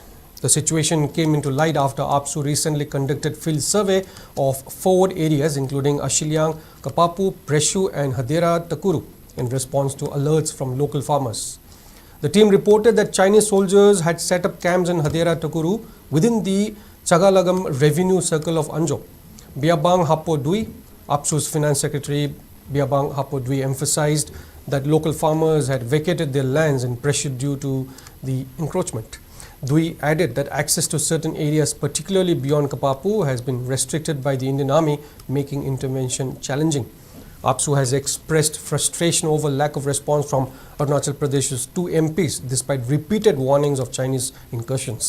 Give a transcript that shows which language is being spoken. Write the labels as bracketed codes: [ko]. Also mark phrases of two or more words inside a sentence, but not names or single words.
[en] The situation came into light after APSU recently conducted field survey of forward areas including Ashiliang, Kapapu, Preshu and Hadera Takuru in response to alerts from local farmers. The team reported that Chinese soldiers had set up camps in Hadera Takuru within the Chagalagam revenue circle of Anjo. Biabang Hapo Dui, APSU's finance secretary Biabang Hapo Dui emphasized that local farmers had vacated their lands in Preshu due to the encroachment. Dui added that access to certain areas, particularly beyond Kapapu, has been restricted by the Indian Army, making intervention challenging. APSU has expressed frustration over lack of response from Arunachal Pradesh's 2 MPs despite repeated warnings of Chinese incursions.